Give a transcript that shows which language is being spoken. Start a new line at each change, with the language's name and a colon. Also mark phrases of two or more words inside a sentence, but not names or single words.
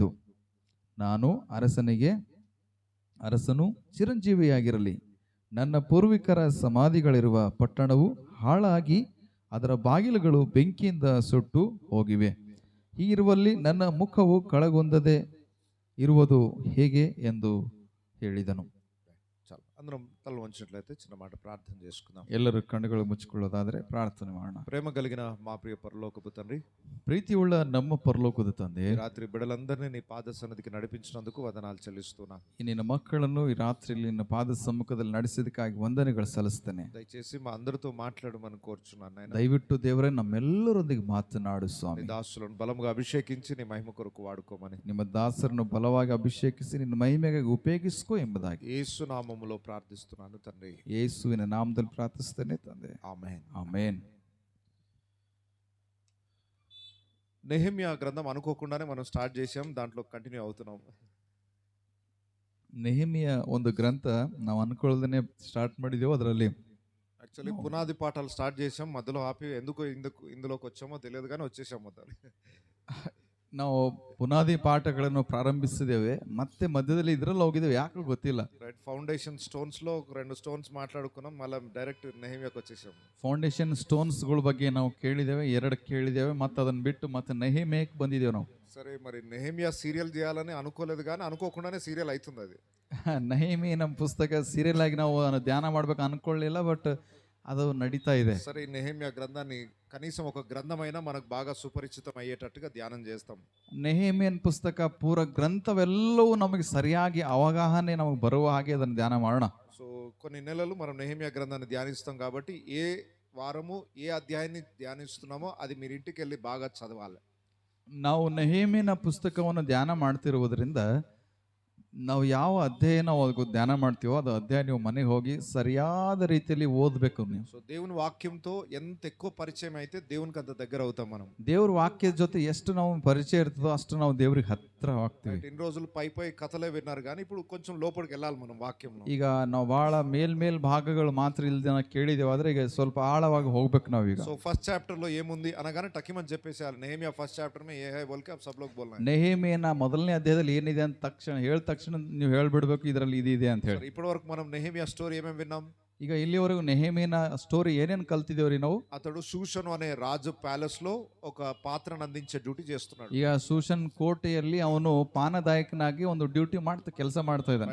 Kannada: ನಾನು ಅರಸನು ಚಿರಂಜೀವಿಯಾಗಿರಲಿ, ನನ್ನ ಪೂರ್ವಿಕರ ಸಮಾಧಿಗಳಿರುವ ಪಟ್ಟಣವು ಹಾಳಾಗಿ ಅದರ ಬಾಗಿಲುಗಳು ಬೆಂಕಿಯಿಂದ ಸುಟ್ಟು ಹೋಗಿವೆ. ಹೀಗಿರುವಲ್ಲಿ ನನ್ನ ಮುಖವು ಕಳಗೊಂದದೆ ಇರುವುದು ಹೇಗೆ ಎಂದು ಹೇಳಿದನು.
Telugu: అందరం తల వంచినట్లయితే చిన్న మాట ప్రార్థన చేసుకుందాం.
Kannada: ಎಲ್ಲರೂ ಕಣ್ಣುಗಳು ಮುಚ್ಚಿಕೊಳ್ಳೋದಾದರೆ ಪ್ರಾರ್ಥನೆ ಮಾಡೋಣ.
Telugu: ప్రేమ కలిగిన మా ప్రియ పరలోకపు తండ్రి,
Kannada: ಪ್ರೀತಿಯುಳ್ಳ ನಮ್ಮ ಪರಲೋಕದ ತಂದೆ,
Telugu: రాత్రి బిడ్డలందరినీ నీ పాద సన్నిధికి నడిపించినందుకు వందనాలు చెల్లిస్తున్నాను.
Kannada: ನಿನ್ನ ಮಕ್ಕಳನ್ನು ಈ ರಾತ್ರಿಯಲ್ಲಿ ನಿನ್ನ ಪಾದ ಸಮ್ಮುಖದಲ್ಲಿ ನಡೆಸಿದಕ್ಕಾಗಿ ವಂದನೆಗಳು ಸಲ್ಲಿಸ್ತೇನೆ.
Telugu: దయచేసి మా అందరితో మాట్లాడమని కోరుచున్నాను నాయన.
Kannada: ದಯವಿಟ್ಟು ದೇವರೇ ನಮ್ಮೆಲ್ಲರೊಂದಿಗೆ ಮಾತನಾಡು ಸ್ವಾಮಿ.
Telugu: దాసులను బలముగా అభిషేకించి నీ మహిమ కొరకు వాడుకోమని,
Kannada: ನಿಮ್ಮ ದಾಸರನ್ನು ಬಲವಾಗಿ ಅಭಿಷೇಕಿಸಿ ನಿನ್ನ ಮಹಿಮೆಗೆ ಉಪಯೋಗಿಸ್ಕೋ ಎಂಬುದಾಗಿ
Telugu: యేసు నామములో ప్రార్థిస్తున్నాను తండ్రి.
Kannada: ಯೇಸುವಿನ ನಾಮದಲ್ಲಿ ಪ್ರಾರ್ಥಿಸ್ತೇನೆ ತಂದೆ.
Telugu: ఆమేన్.
Kannada: ಆಮೇನ್.
Telugu: నెహెమ్యా గ్రంథం అనుకోకుండానే మనం స్టార్ట్ చేసాం, దాంట్లో కంటిన్యూ అవుతున్నాం.
Kannada: ನೆಹೆಮಿಯ ಒಂದು ಗ್ರಂಥ ನಾವು ಅನ್ಕೊಳ್ಳದೇನೆ ಸ್ಟಾರ್ಟ್ ಮಾಡಿದೆವು. ಅದರಲ್ಲಿ
Telugu: యాక్చువల్లీ పునాది పాఠాలు స్టార్ట్ చేసాం, మధ్యలో ఆపి ఇందులోకి వచ్చామో తెలియదు కానీ వచ్చేసాం మొత్తం.
Kannada: ನಾವು ಪುನಾದಿ ಪಾಠಗಳನ್ನು ಪ್ರಾರಂಭಿಸಿದ್ದೇವೆ, ಮತ್ತೆ ಮಧ್ಯದಲ್ಲಿ ಇದರಲ್ಲಿ ಹೋಗಿದ್ದೇವೆ, ಯಾಕೆ ಗೊತ್ತಿಲ್ಲ.
Telugu: రైట్,
English: foundation stones
Telugu: లో 2 స్టోన్స్ మాట్లాడుకున్నాం, మళ్ళీ డైరెక్ట్ నెహెమ్యాకి వచ్చేసాం.
English: foundation stones
Kannada: ಬಗ್ಗೆ ನಾವು ಕೇಳಿದ್ದೇವೆ, 2 ಕೇಳಿದ್ದೇವೆ, ಮತ್ತೆ ಅದನ್ನ ಬಿಟ್ಟು ಮತ್ತೆ ನೆಹೆಮಿಯಾಕ್ಕೆ ಬಂದಿದ್ದೇವೆ ನಾವು.
Telugu: సరే, మరి నెహెమ్యా సీరియల్ చేయాలని అనుకోలేదు కానీ అనుకోకుండానే సీరియల్ అవుతుంది అది.
Kannada: ನೆಹೆಮಿ ನಮ್ಮ ಪುಸ್ತಕ ಸೀರಿಯಲ್ ಆಗಿ ನಾವು ಧ್ಯಾನ ಮಾಡ್ಬೇಕು ಅನ್ಕೊಳ್ಳಿಲ್ಲ, ಬಟ್ ಅದು ನಡೀತಾ ಇದೆ.
Telugu: సరే, ఈ నెహెమ్యా గ్రంథాన్ని కనీసం ఒక గ్రంథమైనా మనకు బాగా సుపరిచితం అయ్యేటట్టుగా ధ్యానం చేస్తాం.
Kannada: ನೆಹೆಮಿಯನ್ ಪುಸ್ತಕ ಪೂರ ಗ್ರಂಥವೆಲ್ಲವೂ ನಮಗೆ ಸರಿಯಾಗಿ ಅವಗಾಹನೆ ನಮಗೆ ಬರುವ ಹಾಗೆ ಅದನ್ನು ಧ್ಯಾನ ಮಾಡೋಣ.
Telugu: సో కొన్ని నెలలు మనం నెహెమ్యా గ్రంథాన్ని ధ్యానిస్తాం కాబట్టి ఏ వారము ఏ అధ్యాయాన్ని ధ్యానిస్తున్నామో అది మీరు ఇంటికి వెళ్ళి బాగా చదవాలి.
Kannada: ನಾವು ನೆಹೆಮಿಯನ ಪುಸ್ತಕವನ್ನು ಧ್ಯಾನ ಮಾಡ್ತಿರುವುದರಿಂದ ನಾವು ಯಾವ ಅಧ್ಯಾಯ ನಾವು ಧ್ಯಾನ ಮಾಡ್ತೀವೋ ಅದು ಅಧ್ಯಾಯ ನೀವು ಮನೆಗೆ ಹೋಗಿ ಸರಿಯಾದ ರೀತಿಯಲ್ಲಿ ಓದಬೇಕು ನೀವು.
Telugu: సో దేవుని వాక్యంతో ఎంత ఎక్కువ పరిచయం అయితే దేవునికి అంత దగ్గర అవుతాం మనం.
Kannada: ದೇವ್ರ ವಾಕ್ಯದ ಜೊತೆ ಎಷ್ಟು ನಾವು ಪರಿಚಯ ಇರ್ತದೋ ಅಷ್ಟು ನಾವು ದೇವ್ರಿಗೆ ಹತ್ರ ಆಗ್ತೀವಿ.
Telugu: ఇన్ని రోజులు పై కథలే విన్నారు కానీ ఇప్పుడు కొంచెం లోపలికి వెళ్ళాలి మనం వాక్యంలో.
Kannada: ಈಗ ನಾವು ಬಹಳ ಮೇಲ್ ಭಾಗಗಳು ಮಾತ್ರ ಇಲ್ದ ಕೇಳಿದೇವೆ, ಆದ್ರೆ ಈಗ ಸ್ವಲ್ಪ ಆಳವಾಗಿ ಹೋಗ್ಬೇಕು ನಾವೀಗ.
Telugu: సో
English: first chapter
Telugu: లో ఏముంది అనగానే టకిమని చెప్పేసేయాలి.
Hindi: నెహెమ్యా
English: first chapter
Hindi: में ए है बोलके अब सब लोग बोलना है.
Kannada: ನೆಹೆಮಿಯನ ಮೊದಲನೇ ಅಧ್ಯಾಯದಲ್ಲಿ ಏನಿದೆ ಅಂತ ಹೇಳಿದ ತಕ್ಷಣ ನೀವು ಹೇಳ್ಬಿಡ್ಬೇಕು ಇದರಲ್ಲಿ ಇದಿದೆ ಅಂತ ಹೇಳಿ.
Telugu: ఇప్పటి వరకు మనం నెహెమ్యా స్టోరీ ఏమేమి విన్నాం?
Kannada: ಈಗ ಇಲ್ಲಿವರೆಗೂ ನೆಹೆಮಿಯನ ಸ್ಟೋರಿ ಏನೇನು ಕಲ್ತಿದ್ದೇವ್ರಿ ನಾವು?
Telugu: అతడు షూషను అనే రాజు ప్యాలెస్ లో ఒక పాత్రను అందించే డ్యూటీ చేస్తున్నాడు.
Kannada: ಈಗ ಶೂಷನ್ కోటೆಯಲ್ಲಿ ಅವನು ಪಾನದಾಯಕನಾಗಿ ಒಂದು ಡ್ಯೂಟಿ ಕೆಲಸ ಮಾಡ್ತಾ ಇದ್ದಾನೆ.